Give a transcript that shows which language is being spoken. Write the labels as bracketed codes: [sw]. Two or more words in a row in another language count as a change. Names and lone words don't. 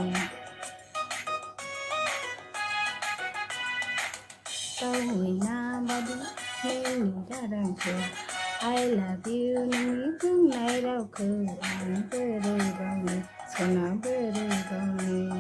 [brx] दाउ मैना बादि नोंनि गारांखौ [en] I love you [brx] नोंनि बुंनाय रावखौ आं बोरै बावनो सना, बोरै बावनो।